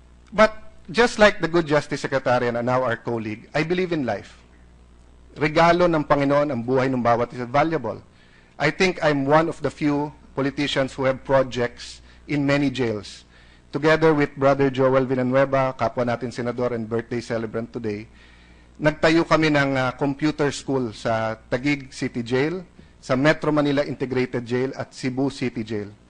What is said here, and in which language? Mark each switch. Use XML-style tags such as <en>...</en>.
<en>But just like the good Justice Secretary and now our colleague, I believe in life.</en> <tl>Regalo ng Panginoon ang buhay ng bawat isa, valuable.</tl> <en>I think I'm one of the few politicians who have projects in many jails. Together with Brother</en> <tl>Joel Villanueva, kapwa natin senador</tl> <en>and birthday celebrant today,</en> <tl>nagtayo kami ng computer school sa Taguig City Jail, sa Metro Manila Integrated Jail at Cebu City Jail.</tl>